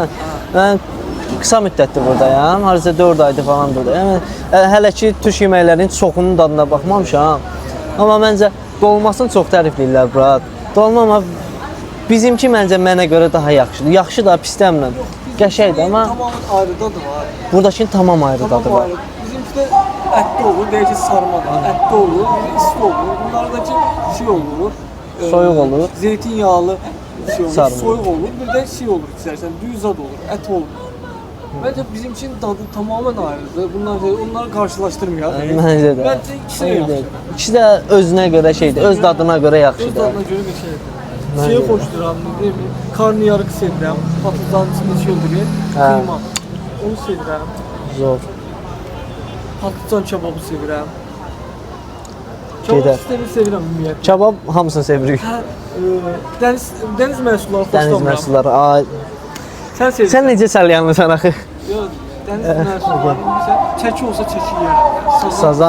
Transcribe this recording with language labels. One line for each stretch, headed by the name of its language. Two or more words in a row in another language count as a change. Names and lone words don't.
Azerbaijani: Mən qısa müddətdir buradayam. Hardasa 4 aydır falan buradayam. Hələ ki türk yeməklərinin çoxunun dadına baxmamışam. Amma məncə dolmasını çox tərifləyirlər bura. Dolma amma bizimki məncə mənə görə daha yaxşıdır. Yaxşı da pis dəmlə. Qəşəngdir amma Tamamın ayrı dadı var. buradakının tamam ayrı dadı Tamam var. ayrı.
Turkish: Bizimki de etli olur, değişik sarma var.
Azerbaijani: Etli olur, isti olur. Bunlardaki şey olur. Soyuq olur. Zeytinyağlı şey olur, Sarma. soyuq olur.
Turkish: Bir de şey olur istersen, düz zat olur, et olur. Bence bizim için tadı tamamen ayrıdır. Onları karşılaştırmayalım.
Azerbaijani: Məncə də.
Turkish: Bence ikisi de yaxşı.
Azerbaijani: İkisi də özünə görə şeydir, öz dadına görə Öz yaxşıdır.
Turkish: dadına göre bir şeydir. Şeyi hoşduram, değil mi?
Azerbaijani: Karnıyarık sevirəm,
Turkish: patlıcan içinde
Azerbaijani: şey olur, kıyma. Onu sevirəm. Zor. Patlıcan kebabı sevirəm. Gedər. Kebab sistemi sevirəm ümumiyyətlə. Kebab hamısını sevirik. Hə, dəniz məhsulları Dəniz xoşlamıram. məhsulları. Ay, Sən sevirsən. sən necə səlyanlısan axı? Yox, dəniz məhsulları bilirsən, çəki olsa çəki yeyərəm. Sazan